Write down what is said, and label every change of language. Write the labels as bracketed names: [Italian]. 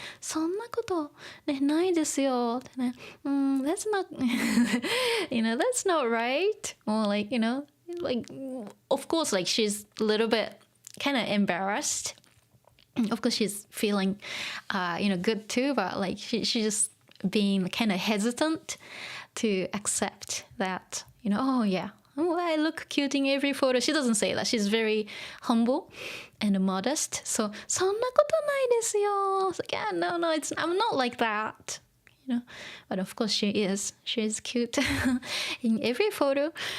[Japanese] そんなことねないですよ。 [English] ね、that's not, that's not right. Or like, like, of course, like she's a little bit kind of embarrassed. Of course, she's feeling, good too, but like she's just being kind of hesitant to accept that, oh yeah, I look cute in every photo. She doesn't say that. She's very humble and modest. So, [Japanese] そんなことないですよ. [English] It's like, yeah, no, I'm not like that. But of course she is. She is cute in every photo.